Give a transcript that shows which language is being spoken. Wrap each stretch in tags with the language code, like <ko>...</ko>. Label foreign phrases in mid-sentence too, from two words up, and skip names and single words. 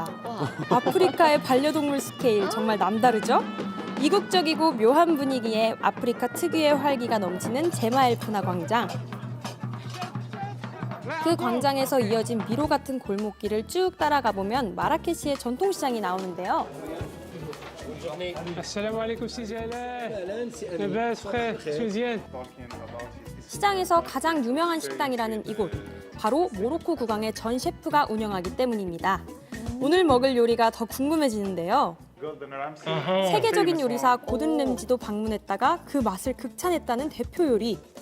<ko>아프리카의 반려동물 스케일 정말 남다르죠? 이국적이고 묘한 분위기에 아프리카 특유의 활기가 넘치는 제마엘프나 광장. 그 광장에서 이어진 미로 같은 골목길을 쭉 따라가 보면 마라케시의 전통시장이 나오는데요.</ko> <ar>السلام عليكم سي جلال. لاباس بخير شو مزيان.</ar> <ko>시장에서 가장 유명한 식당이라는 이곳, 바로 모로코 국왕의 전 셰프가 운영하기 때문입니다. 오늘 먹을 요리가 더 궁금해지는데요. 세계적인 요리사 고든 램지도 방문했다가 그 맛을 극찬했다는 대표 요리.</ko>